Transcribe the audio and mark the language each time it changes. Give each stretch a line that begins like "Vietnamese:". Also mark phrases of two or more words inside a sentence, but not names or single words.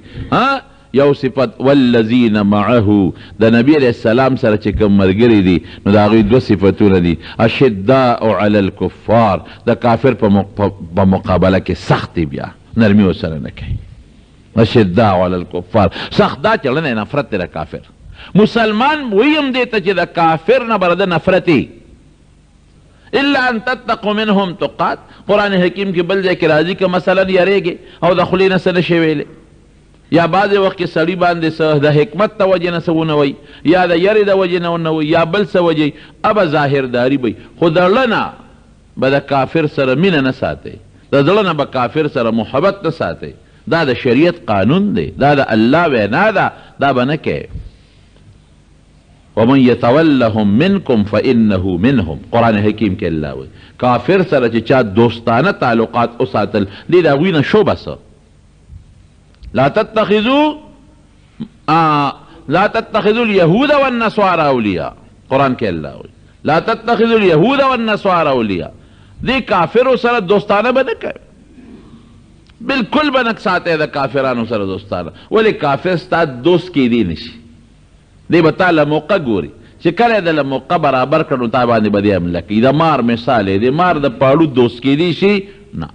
Pashto: ها یو صفت
Arabic: والذین معه،
Pashto: د نبی
Arabic: علیہ السلام
Pashto: سره چې کوم ملګري دي نو د هغوی دوه صفتونه دي.
Arabic: اشداء علی الکفار،
Pashto: د کافر په مقابله کې سخت دی، بیا نرمی ورسره نه کوي.
Arabic: اشداء علی الکفار،
Pashto: سخت دا چلنه نفرت دی د کافر. مسلمان ویم دی ته چې د کافر نه برده نفرتی.
Arabic: الا ان تتقوا منهم تقات،
Pashto: قرآن حکیم کې بل ځای کې راځي که مثلا یریږي او د خولې نه څه نشي ویلی، یا بعضې وخت کې سړي باندې څه د حکمت د وجې نه څه ونه وایي، یا د یرې د وجې نه ونه وایي، یا بل څه وجې ابه ظاهرداري وي. خو د زړه نه به د کافر سره مینه نه ساتئ، د زړه نه به کافر سره محبت نه ساتئ. دا د شریعت قانون دی، دا د الله وینا ده، دا به نه کوې.
Arabic: ومن یتولهم منکم فانه منهم،
Pashto: قرآن حکیم کې الله وایي کافر سره چې چا دوستانه تعلقات وساتل دې د هغوی نه شو بسه.
Arabic: لا تتخذوا اليهود والنصارى اولیاء،
Pashto: قرآن کې الله وایي
Arabic: لا تتخذوا اليهود والنصارى اولیاء.
Pashto: دې کافرو سره دوستانه به نه کوي، بالکل به نه ساتئ د کافرانو سره دوستانه. ولې کافر ستا دوست کیدی نشي، دی به تا له موقع ګوري چې کله د له موقع برابر کړ نو تا باندې به دې حمله کوي. د مار مثال دی، د مار د پاړو دوست کیدی شي نه.